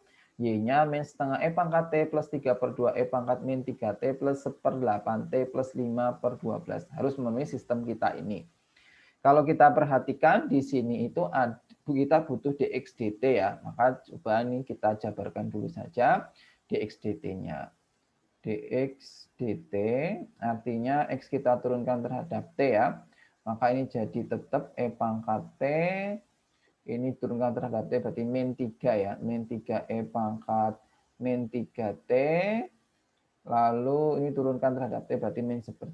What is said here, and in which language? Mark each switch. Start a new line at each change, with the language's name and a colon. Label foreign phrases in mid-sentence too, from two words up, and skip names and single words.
Indonesian: Y-nya min setengah E pangkat T plus 3/2 E pangkat min 3T plus 1/8T plus 5/12. Harus memenuhi sistem kita ini. Kalau kita perhatikan di sini itu kita butuh dx dt ya. Maka coba ini kita jabarkan dulu saja dx dt-nya. Dx dt artinya x kita turunkan terhadap t ya. Maka ini jadi tetap e pangkat t ini turunkan terhadap t berarti min 3 ya. Min 3 e pangkat min 3t lalu ini turunkan terhadap t berarti min 1/3.